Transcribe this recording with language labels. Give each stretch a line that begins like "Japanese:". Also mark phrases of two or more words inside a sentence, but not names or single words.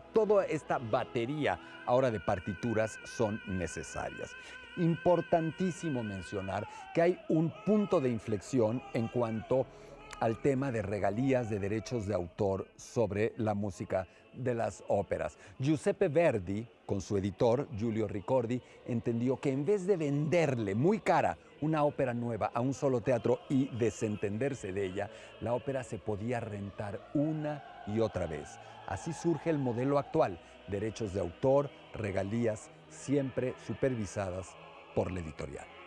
Spanish: Toda esta batería ahora de partituras son necesarias. Importantísimo mencionar que hay un punto de inflexión en cuanto al tema de regalías de derechos de autor sobre la música de las óperas. Giuseppe Verdi, con su editor, Giulio Ricordi, entendió que en vez de venderle muy cara una ópera nueva a un solo teatro y desentenderse de ella, la ópera se podía rentar una y otra vez. Así surge el modelo actual, derechos de autor, regalías, siempre supervisadas por la editorial.